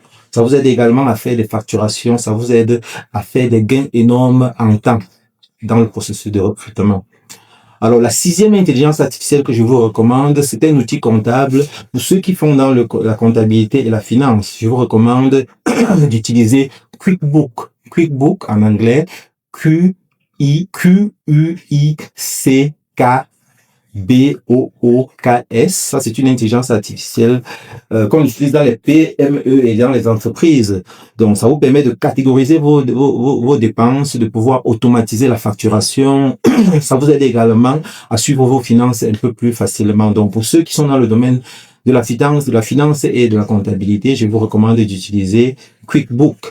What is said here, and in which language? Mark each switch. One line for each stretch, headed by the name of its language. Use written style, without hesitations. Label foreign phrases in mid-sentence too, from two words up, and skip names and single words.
French: Ça vous aide également à faire des facturations. Ça vous aide à faire des gains énormes en temps dans le processus de recrutement. Alors, la 6e intelligence artificielle que je vous recommande, c'est un outil comptable pour ceux qui font dans la comptabilité et la finance. Je vous recommande d'utiliser QuickBook. QuickBook en anglais, Q-I-Q-U-I-C-K-B-O-O-K-S. Ça, c'est une intelligence artificielle qu'on utilise dans les PME et dans les entreprises. Donc, ça vous permet de catégoriser vos dépenses, de pouvoir automatiser la facturation. Ça vous aide également à suivre vos finances un peu plus facilement. Donc, pour ceux qui sont dans le domaine de la finance et de la comptabilité, je vous recommande d'utiliser QuickBook.